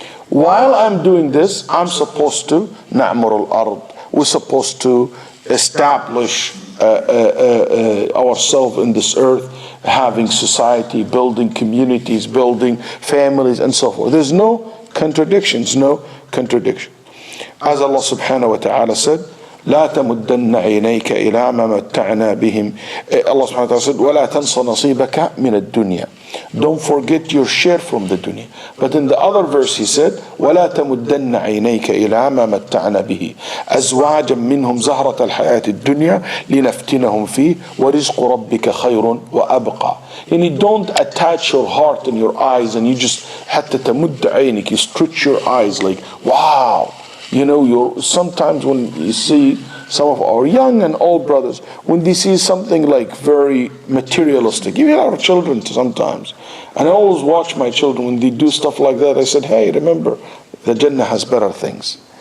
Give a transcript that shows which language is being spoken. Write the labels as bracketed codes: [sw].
[en] While I'm doing this, I'm supposed to na'mur al-ard. We're supposed to establish ourselves in this earth, having society, building communities, building families, and so forth. There's no contradictions, no contradiction. As Allah subhanahu wa ta'ala said, [ar] لا تمدن عينيك إلى ما متعنا بهم. [en] Allah subhanahu wa ta'ala said, [ar] ولا تنس نصيبك من الدنيا. [en] Don't forget your share from the dunya. But in the other verse he said, [ar] ولا تمدن عينيك إلى ما متعنا به أزواجا منهم زهرة الحياة الدنيا لنفتنهم فيه ورزق ربك خير وأبقى. [en] And you don't attach your heart and your eyes, and you just [ar] حتى تمد عينك, [en] you stretch your eyes like, wow. You know, sometimes when you see some of our young and old brothers, when they see something like very materialistic, even our children sometimes, and I always watch my children when they do stuff like that, I said, hey, remember, the Jannah has better things.